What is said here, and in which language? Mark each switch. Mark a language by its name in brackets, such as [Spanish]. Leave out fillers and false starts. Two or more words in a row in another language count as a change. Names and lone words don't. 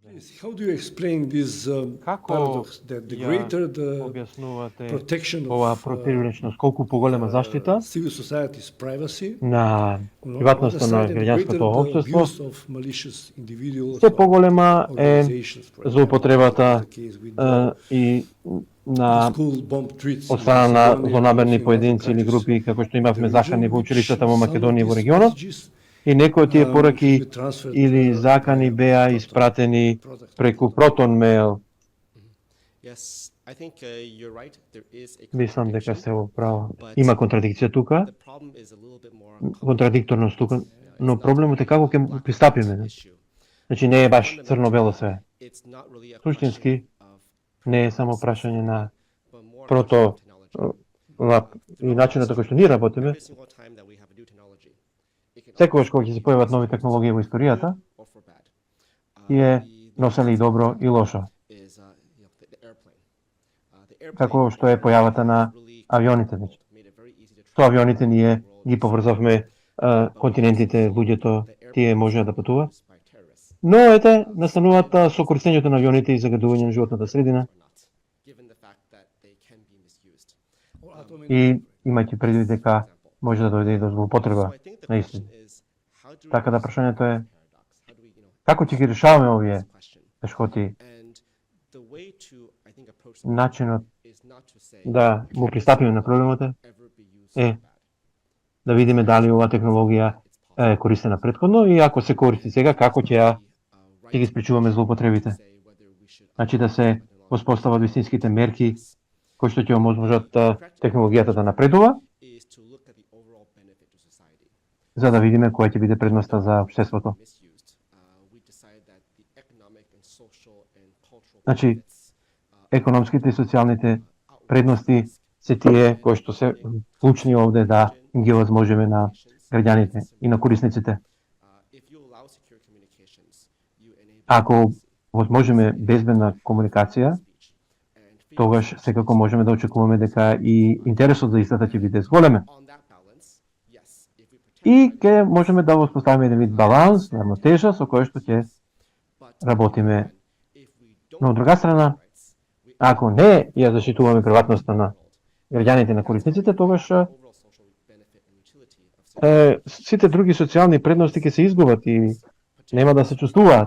[English] How do you explain this [Macedonian] Како [English] paradox that the [Macedonian] ја [English] greater the [Macedonian] објаснувате [English] protection [Macedonian] оваа [English] of [Macedonian] противречност, колку поголема заштита [English] civil society's privacy, [Macedonian] на [English] on the other [Macedonian] приватноста на [English] side, and the greater [Macedonian] граѓанското [English] the [Macedonian] општество, [English] abuse of malicious individuals [Macedonian] се [English] or [Macedonian] поголема е [English] organizations, for example, [Macedonian] злоупотребата [English] like the case with the [Macedonian] и [English] the [Macedonian] на [English] school bomb threats [Macedonian] од [English] in [Macedonian] страна на [English] Macedonia, [Macedonian] злонамерни [English] also in other [Macedonian] поединци или [English] countries [Macedonian] групи, како што [English] in [Macedonian] имавме [English] the [Macedonian] закани [English] region, [Macedonian] во [English] which [Macedonian] училиштата во [English] some of [Macedonian] Македонија и во [English] these [Macedonian] регионот, [English] messages [Macedonian] и некои од тие [English] can [Macedonian] пораки [English] be transferred [Macedonian] или закани [English] via [Macedonian] беа [English] Proton [Macedonian] испратени [English] product. [Macedonian] преку Протон мејл. [English] Yes, I think you're right. There is a [Macedonian] Мислам дека [English] contradiction, [Macedonian] се во право. [English] but [Macedonian] Има контрадикција тука, [English] the problem is a little bit more [Macedonian] контрадикторност тука, [English] complicated. [Macedonian] но [English] It's not [Macedonian] проблемот е како ќе [English] black and white [Macedonian] пристапиме. [English] issue. [Macedonian] Значи не е баш црно-бело све. [English] It's not really a [Macedonian] Суштински [English] question of [Macedonian] не е само прашање на [English] but more a [Macedonian] прото [English] question of technology. [Macedonian] лап и начинот како што ние работиме. [English] Every single time that we have a new technology, it can [Macedonian] Секогаш кога ќе се појават нови технологии во историјата, [English] or for bad. [Macedonian] и е носели и добро и лошо. [English] Is the airplane. The airplane [Macedonian] Како што е појавата на авионите. Значи. [English] made it very easy to [Macedonian] Со авионите ние ги поврзавме континентите, луѓето, тие можеа да патуваат. [English] by terrorists [Macedonian] Но ете, настануваат со користењето на авионите и загадување на животната средина. [English] or not, given the fact that they can be misused. Or atomic [Macedonian] И имајќи предвид дека може да дојде и до злоупотреба, [English] So I think the [Macedonian] наистина. [English] question is how do [Macedonian] Така да прашањето е [English] paradox? How do we, [Macedonian] како ќе ги решаваме овие [English] question? [Macedonian] тешкоти, [English] And the way to, I think, approach the [Macedonian] начинот [English] is not to say [Macedonian] да му пристапиме на проблемот е [English] ever be used [Macedonian] Е. [English] for bad. [Macedonian] да видиме дали оваа технологија е користена претходно и ако се користи сега, како ќе ќе ги спречуваме злоупотребите. [English] Say whether we should [Macedonian] Значи да се воспостават вистинските мерки кои што ќе оможат технологијата да напредува, [English] is to look at the overall benefit to society. [Macedonian] за да видиме која ќе биде предноста за општеството. [English] Misused. We decide that the economic and social and cultural [Macedonian] Значи, [English] benefits [Macedonian] економските и социјалните предности се тие кои што се клучни овде да ги овозможиме на граѓаните и на корисниците. [English] if you allow secure communications, you enable [Macedonian] Ако возможиме безбедна комуникација, [English] speech and [Macedonian] тогаш секако можеме да очекуваме дека и интересот за истата ќе биде зголемен. [English] on that balance, yes, if we protect [Macedonian] И ќе можеме да воспоставиме еден вид баланс, равнотежа со кој што ќе [English] but [Macedonian] работиме. [English] if we don't [Macedonian] Но од друга страна, [English] rights, we [Macedonian] ако не ја заштитуваме приватноста на граѓаните на корисниците, тогаш [English] overall social benefit and utility of [Macedonian] сите други социјални предности ќе се изгубат и нема да се чувствуваат.